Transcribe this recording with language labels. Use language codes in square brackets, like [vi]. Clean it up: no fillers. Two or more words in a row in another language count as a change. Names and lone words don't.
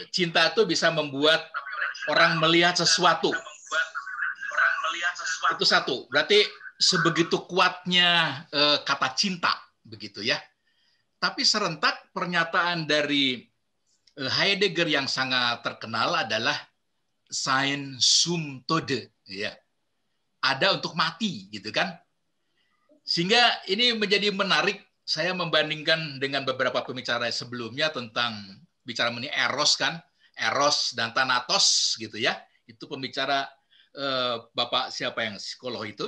[id] Cinta itu bisa membuat orang melihat sesuatu. Itu satu. Berarti sebegitu kuatnya kata cinta begitu ya. Tapi serentak pernyataan dari Heidegger yang sangat terkenal adalah [de] sein zum Tode [id] ya. Ada untuk mati gitu kan. Sehingga ini menjadi menarik, saya membandingkan dengan beberapa pembicara sebelumnya tentang bicara mengenai eros kan, eros dan thanatos gitu ya. Itu pembicara Bapak siapa yang psikolog itu.